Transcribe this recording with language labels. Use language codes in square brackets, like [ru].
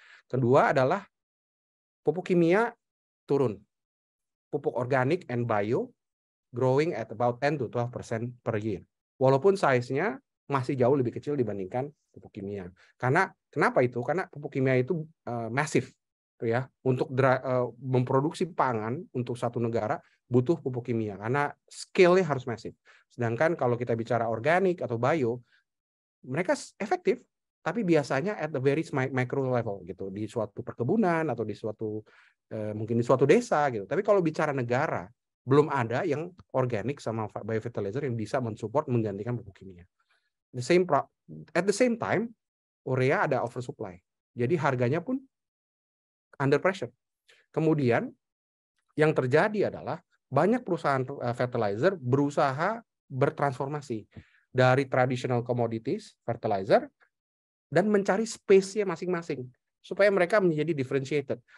[id] Kedua adalah pupuk kimia turun. Pupuk organik [en] and bio growing at about 10 to 12% per year. [id] Walaupun size-nya masih jauh lebih kecil dibandingkan pupuk kimia. Kenapa itu? Karena pupuk kimia itu masif, ya. Untuk memproduksi pangan untuk satu negara butuh pupuk kimia karena scale-nya harus masif. Sedangkan kalau kita bicara organik atau bio, mereka efektif, tapi biasanya [en] at the very micro level [id] gitu, di suatu perkebunan atau di suatu mungkin di suatu desa gitu. Tapi kalau bicara negara, belum ada yang organik sama biofertilizer yang bisa mensupport menggantikan pupuk kimia. [en] At the same time, urea ada oversupply. [id] Jadi harganya pun [en] under pressure. [id] Kemudian yang terjadi adalah banyak perusahaan fertilizer berusaha bertransformasi dari [en] traditional commodities fertilizer [id] dan mencari space-nya masing-masing supaya mereka menjadi differentiated.